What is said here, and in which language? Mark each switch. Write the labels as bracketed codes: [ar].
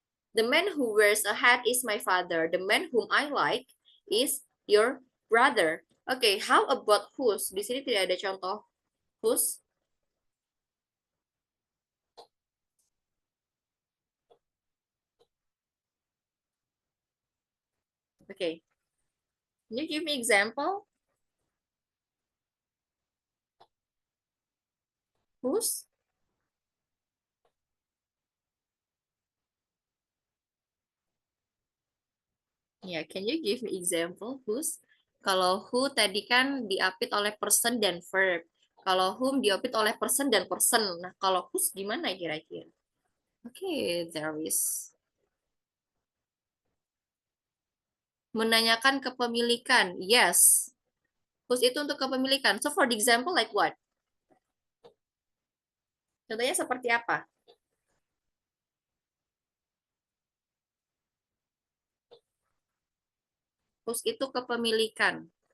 [en] The man who wears a hat is my father. The man whom I like is your brother. Oke, how about whose? [id] Di sini tidak ada contoh whose. [en] Okay. Can you give me example? Whose? Yeah, can you give me example whose? [id] Kalau who tadi kan diapit oleh person dan verb. Kalau whom diapit oleh person dan person. Nah, kalau whose gimana kira-kira? [en] Okay, there is. [id] Menanyakan kepemilikan. [en] Yes. [id] Whose itu untuk kepemilikan. [en] So for the example like what? [id] Contohnya seperti apa? Whose itu kepemilikan.